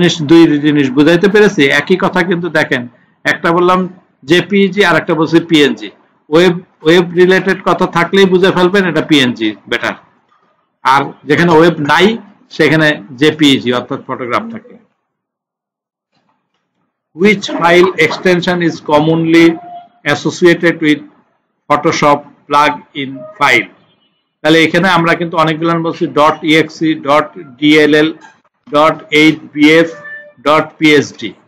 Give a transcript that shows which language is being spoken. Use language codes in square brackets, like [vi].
[bn] দুই জিনিস বুঝাইতে পেরেছি? একই কথা কিন্তু দেখেন, একটা বললাম জেপিইজি আর একটা বলছি পিএনজি। ওয়েব রিলেটেড কথা থাকলেই বুঝে ফেলবেন এটা পিএনজি বেটার, আর যেখানে ওয়েব নাই সেখানে জেপিইজি অর্থাৎ ফটোগ্রাফ থাকে। [en] Which file extension is commonly associated with Photoshop plug-in file? [bn] তাহলে এখানে আমরা কিন্তু অনেকগুলো বলছি .exe, .dll, .8bf, .psd।